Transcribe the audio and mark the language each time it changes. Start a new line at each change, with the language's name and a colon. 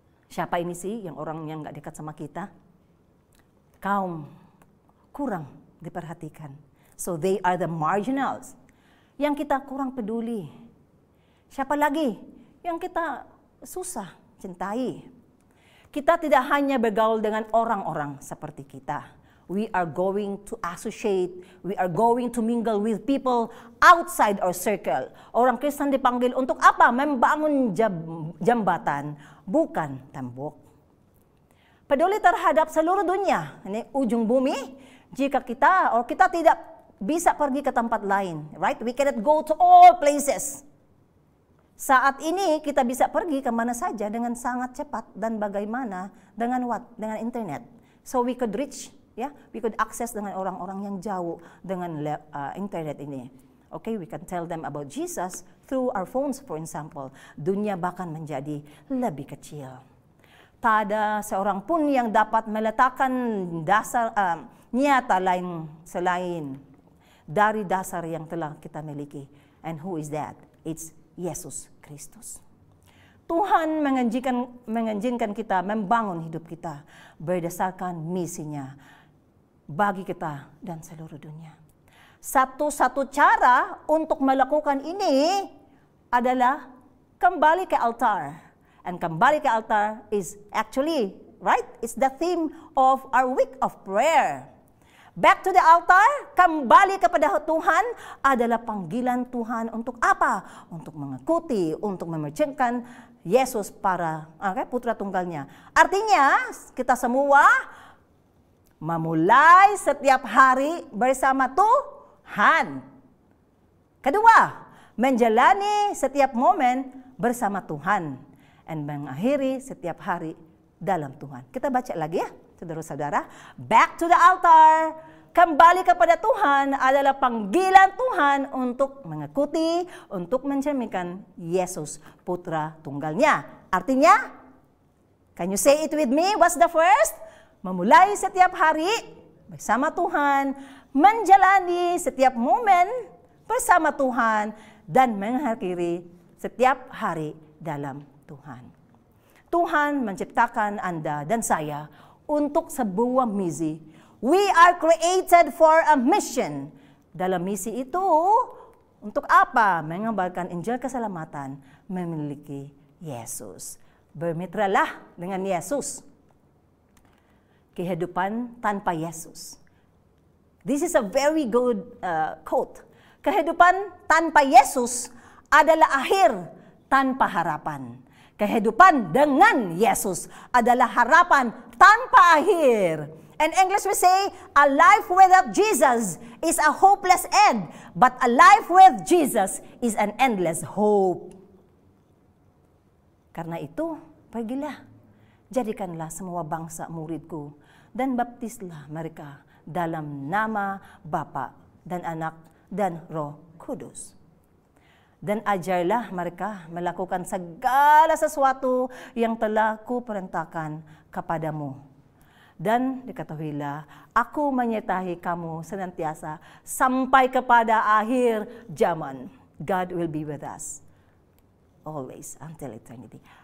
Indonesian: Siapa ini sih yang orang yang gak dekat sama kita? Kaum kurang diperhatikan.
English: So they are the marginals.
Indonesian: Yang kita kurang peduli. Siapa lagi yang kita susah cintai? Kita tidak hanya bergaul dengan orang-orang seperti kita.
English: We are going to associate, we are going to mingle with people outside our circle.
Indonesian: Orang Kristen dipanggil untuk apa? Membangun jambatan, bukan tembok. Peduli terhadap seluruh dunia, ini ujung bumi. Jika kita tidak bisa pergi ke tempat lain,
English: right? We cannot go to all places.
Indonesian: Saat ini kita bisa pergi kemana saja dengan sangat cepat, dan bagaimana dengan dengan internet.
English: So we could reach, we could access
Indonesian: dengan orang-orang yang jauh dengan internet ini.
English: Okay, we can tell them about Jesus through our phones, for example.
Indonesian: Dunia bahkan menjadi lebih kecil. Tak ada seorang pun yang dapat meletakkan dasar nyata lain selain dari dasar yang telah kita miliki.
English: And who is that? It's
Indonesian: Yesus Kristus. Tuhan mengizinkan kita membangun hidup kita berdasarkan misinya bagi kita dan seluruh dunia. Satu-satu cara untuk melakukan ini adalah kembali ke altar. And kembali ke altar
English: is actually right? It's the theme of our week of prayer. Back to the altar,
Indonesian: kembali kepada Tuhan adalah panggilan Tuhan untuk apa? Untuk mengikuti, untuk memercaykan Yesus para putra tunggalnya. Artinya kita semua memulai setiap hari bersama Tuhan. Kedua, menjalani setiap momen bersama Tuhan. Dan mengakhiri setiap hari dalam Tuhan. Kita baca lagi ya, saudara-saudara.
English: Back to the altar.
Indonesian: Kembali kepada Tuhan adalah panggilan Tuhan untuk mengikuti, untuk mencerminkan Yesus putra tunggalnya. Artinya,
English: can you say it with me? What's the first?
Indonesian: Memulai setiap hari bersama Tuhan, menjalani setiap momen bersama Tuhan, dan mengakhiri setiap hari dalam Tuhan. Tuhan menciptakan Anda dan saya untuk sebuah misi.
English: We are created for a mission.
Indonesian: Dalam misi itu, untuk apa? Mengabarkan Injil keselamatan, memiliki Yesus. Bermitralah dengan Yesus. Kehidupan tanpa Yesus.
English: This is a very good quote.
Indonesian: Kehidupan tanpa Yesus adalah akhir tanpa harapan. Kehidupan dengan Yesus adalah harapan tanpa akhir.
English: In English we say, a life without Jesus is a hopeless end, but a life with Jesus is an endless hope.
Indonesian: Karena itu, pergilah, jadikanlah semua bangsa muridku, dan baptislah mereka dalam nama Bapa dan Anak dan Roh Kudus. Dan ajarlah mereka melakukan segala sesuatu yang telah kuperintahkan kepadamu. Dan diketahuilah, aku menyertai kamu senantiasa sampai kepada akhir zaman.
English: God will be with us always until eternity.